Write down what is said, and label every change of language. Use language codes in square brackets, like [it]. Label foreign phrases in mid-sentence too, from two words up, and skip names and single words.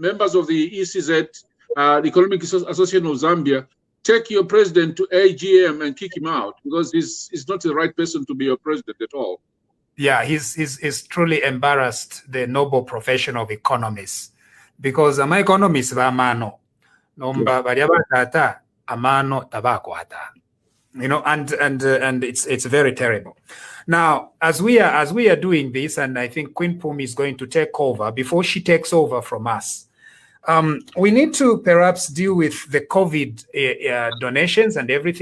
[en] Members of the ECZ, the Economic Association of Zambia, take your president to AGM and kick him out because he's not the right person to be your president at all. Yeah, he's truly embarrassed the noble profession of economists because I'm economist [bem] amano nomba bariabatata amano tabakwata. [en] You know, and it's very terrible. Now, as we are doing this, and I think Queen Pumi is going to take over. Before she takes over from us, we need to perhaps deal with the COVID donations and everything.